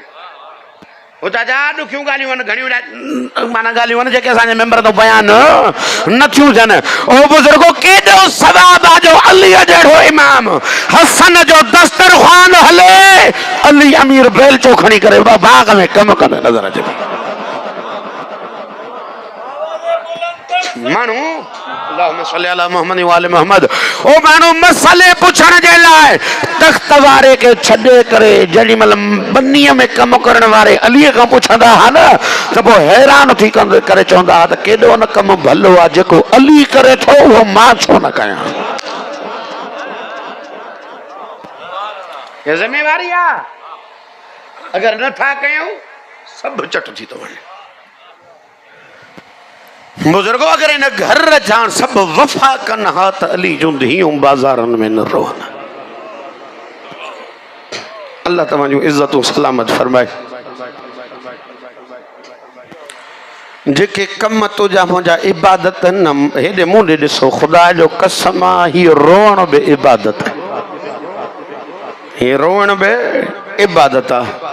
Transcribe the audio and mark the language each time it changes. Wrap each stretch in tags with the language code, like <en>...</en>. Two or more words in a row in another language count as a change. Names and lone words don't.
<sd>उता जा ॾुखियूं ॻाल्हियूं आहिनि, घणियूं माना ॻाल्हियूं आहिनि जेके असांजे मेंबर तो बयान नथियूं थियनि। ओ बुज़ुर्गो केॾो सवाब आहे जो अलीअ जहिड़ो इमाम हसन जो दस्तरख़्वान हले, अली अमीर बेलचो खणी करे बाग़ में कम कंदे नज़र अचे। मानू</sd> <ar>اللهم صل على محمد وآل محمد</ar> <sd>ओ मानू मसले पुछण जे लाइ तख्त वारे के छॾे करे जॾहिं महिल बनीअ में कम करण वारे अलीअ खां पुछंदा हा न त पोइ हैरान थी करे चवंदा हा त केॾो न कम भलो आहे जेको अली करे थो उहो मां छो न कयां। ये ज़िम्मेवारी आहे, अगर नथा कयूं सभु चट थी थो वञे। बुजुर्गो अगर इन घर जान सब वफा कन हा त अली जूं धीअरूं बाज़ारनि में न रोहन। अल्लाह तव्हांजूं इज़तूं सलामत फरमाए। जेके कम तुंहिंजा मुंहिंजा इबादत न हेॾे मूं ॾे ॾिसो ख़ुदा जो कसम आहे हीअ रोअण बि इबादत आहे, हीअ रोअण बि इबादत आहे।</sd>